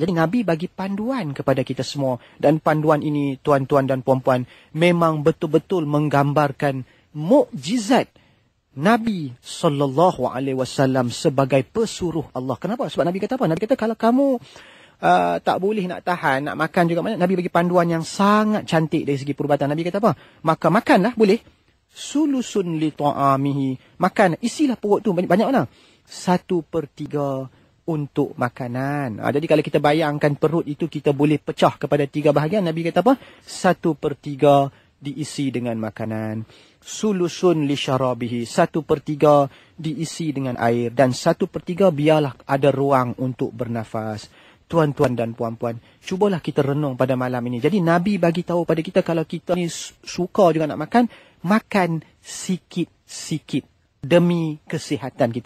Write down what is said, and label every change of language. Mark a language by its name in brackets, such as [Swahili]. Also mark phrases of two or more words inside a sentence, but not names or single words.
[Malay] Jadi Nabi bagi panduan kepada kita semua. Dan panduan ini, tuan-tuan dan puan-puan, memang betul-betul menggambarkan mukjizat Nabi SAW sebagai pesuruh Allah. Kenapa? Sebab Nabi kata apa? Nabi kata kalau kamu tak boleh nak tahan, nak makan juga, Nabi bagi panduan yang sangat cantik dari segi perubatan. Nabi kata apa? Maka makanlah, boleh. [Arabic] ثلث لطعامه. [Malay] Makan, isilah perut tu banyak-banyak mana? 1/3 untuk makanan. Jadi kalau kita bayangkan perut itu kita boleh pecah kepada 3 bahagian. Nabi kata apa? 1/3 diisi dengan makanan. [Arabic] ثلث لشرابه. [Malay] 1/3 diisi dengan air. Dan 1/3 biarlah ada ruang untuk bernafas. Tuan-tuan dan puan-puan, cubalah kita renung pada malam ini. Jadi Nabi bagi tahu pada kita, kalau kita ni suka juga nak makan, makan sikit-sikit demi kesihatan kita.